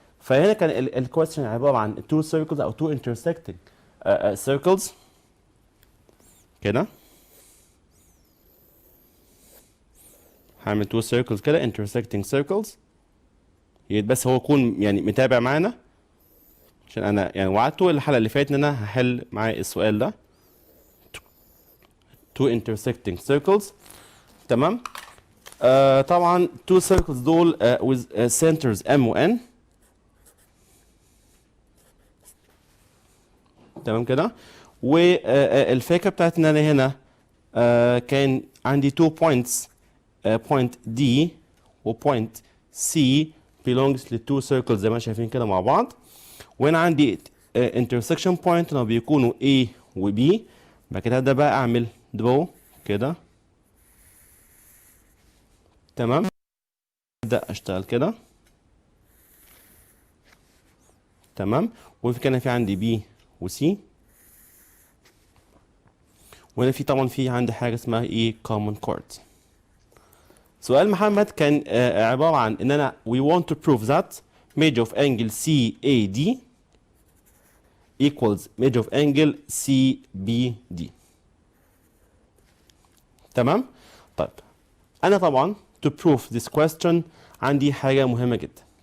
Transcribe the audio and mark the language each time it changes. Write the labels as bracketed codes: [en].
[ar] فهنا كان الكويستشن عباره عن [en] two circles [ar] او [en] two intersecting circles [ar] كده. هعمل [en] two circles [ar] كده [en] intersecting circles، [ar] بس هو يكون يعني متابع معانا، عشان انا يعني وعدته الحلقه اللي فاتت ان انا هحل معاه السؤال ده. [en] two intersecting circles. [ar] تمام. طبعا [en] two circles [ar] دول [en] with centers M و N. [ar] تمام كده. والفكره بتاعت ان انا هنا كان عندي [en] two points، [ar] point D و point C [en] belongs [ar] ل [en] two circles [ar] زي ما شايفين كده مع بعض. وهنا عندي [en] intersection point [ar] اللي بيكونوا A و B. بعد كده هبدا بقى اعمل draw كده. تمام. ابدا اشتغل كده. تمام. وفي كان في عندي B و C، وهنا في طبعا في عندي حاجه اسمها ايه [en] common chord. [ar] سؤال محمد كان عباره عن ان انا [en] we want to prove that measure of angle CAD equals measure of angle CBD. [ar] تمام. طيب انا طبعا [en] to prove this question [ar] عندي حاجه مهمه جدا.